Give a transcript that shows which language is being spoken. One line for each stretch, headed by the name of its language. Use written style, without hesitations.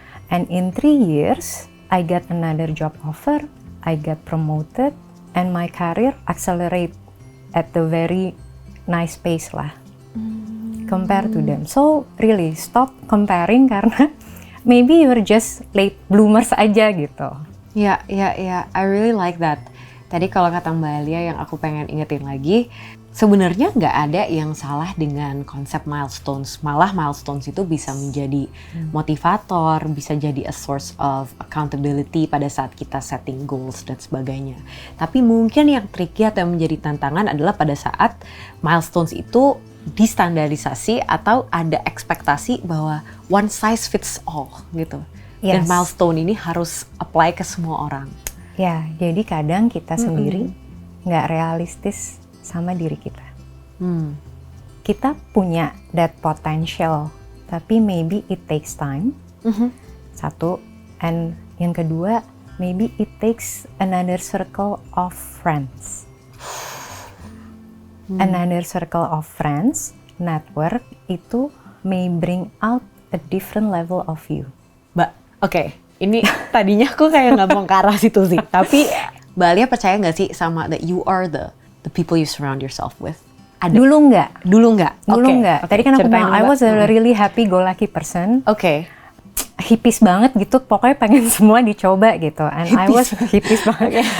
English: And in 3 years, I got another job offer, I got promoted, and my career accelerate at the very nice pace lah, compared to them. So really stop comparing
Indonesian: karena
English: maybe you're just late bloomers
Indonesian: aja gitu.
English: Ya, I really like that.
Indonesian: Tadi kalau kata Mbak Alia yang aku pengen ingetin lagi, sebenarnya nggak ada yang salah dengan konsep milestones. Malah milestones itu bisa menjadi motivator, bisa jadi
English: a source of accountability
Indonesian: pada saat kita setting goals dan sebagainya. Tapi mungkin yang tricky atau yang menjadi tantangan adalah pada saat milestones itu distandarisasi atau ada ekspektasi bahwa
English: one size fits all
Indonesian: gitu. Dan milestone ini harus apply ke semua orang. Ya, jadi kadang kita sendiri nggak realistis sama diri kita. Kita punya
English: that potential,
Indonesian: tapi
English: maybe it takes time.
Indonesian: Satu,
English: and
Indonesian: yang kedua,
English: maybe it takes another circle of friends. Another circle of friends, network,
Indonesian: itu
English: may bring out a different level of you.
Indonesian: Mbak, oke. Ini tadinya aku kayak nggak mau ke arah situ sih. Tapi Mbak Alia percaya nggak sih sama
English: that you are the people you surround yourself with?
Indonesian: Ada. Dulu nggak.
English: Okay.
Indonesian: Tadi kan aku bilang
English: I was a really happy go lucky person.
Indonesian: Hippies banget gitu. Pokoknya pengen semua dicoba gitu.
English: And I was
Indonesian: hippies banget.